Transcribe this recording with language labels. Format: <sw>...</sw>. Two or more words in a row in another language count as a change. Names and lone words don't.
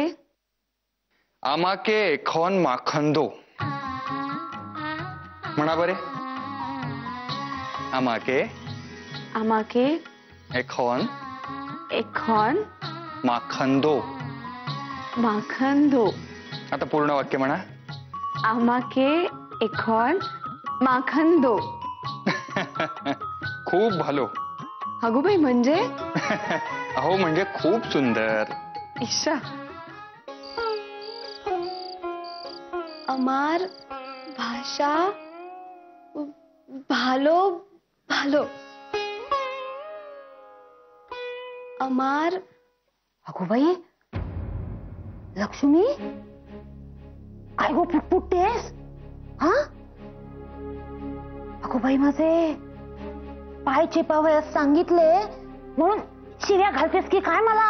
<bn>আমাকে এখন মাখন দাও.</bn> <mr>म्हणा बरे.</mr> <bn>আমাকে আমাকে এখন এখন মাখন দাও. মাখন দাও.</bn> <mr>आता पूर्ण वाक्य म्हणा.</mr> <bn>আমাকে এখন মাখন দাও.</bn> <mr>खूप भालो. अगोबाई म्हणजे? अहो म्हणजे खूप सुंदर.</mr> <bn>ঈশা। আমার ভাষা ভালো ভালো. আমার.</bn> <mr>अगो बाई, लक्ष्मी काय गो फुटफुटतेस? हा? अगो बाई, माझे पाय चेपावयास सांगितले म्हणून शिव्या घालतेस की काय मला?</mr>